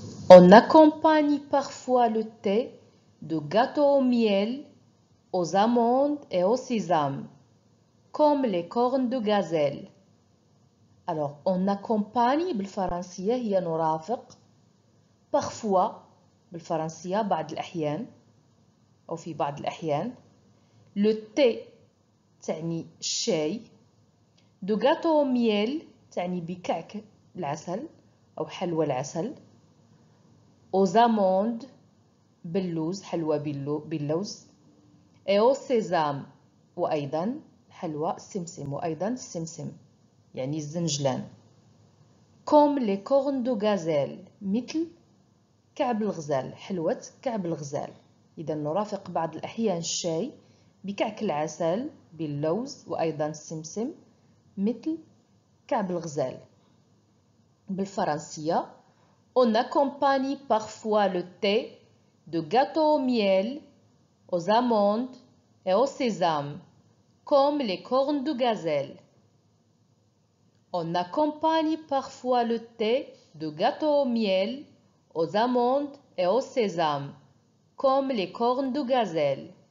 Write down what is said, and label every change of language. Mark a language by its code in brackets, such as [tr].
[fr] On accompagne parfois le thé de gâteaux au miel, aux amandes et au sésame, comme les cornes de gazelle. Alors, on accompagne [ar] بالفرنسية هي نرافق. [fr] parfois [ar] بالفرنسية بعض الأحيان أو في بعض الأحيان. [fr] le thé [ar] تعني الشاي. [fr] de gâteau au miel [ar] تعني بكعك العسل أو حلوى العسل. [fr] aux amandes [ar] باللوز، حلوى باللوز. [fr] et au sésame [ar] وأيضا حلوى السمسم، وأيضا السمسم يعني الزنجلان. [fr] comme les cornes de gazelle [ar] مثل كعب الغزال، حلوة كعب الغزال. إذا نرافق بعض الأحيان الشاي بكعك العسل باللوز وأيضا السمسم مثل كعب الغزال. بالفرنسية [fr] on accompagne parfois le thé de gâteau au miel, aux amandes et au sésame, comme les cornes de gazelle. On accompagne parfois le thé de gâteau au miel, aux amandes et au sésame, comme les cornes de gazelle.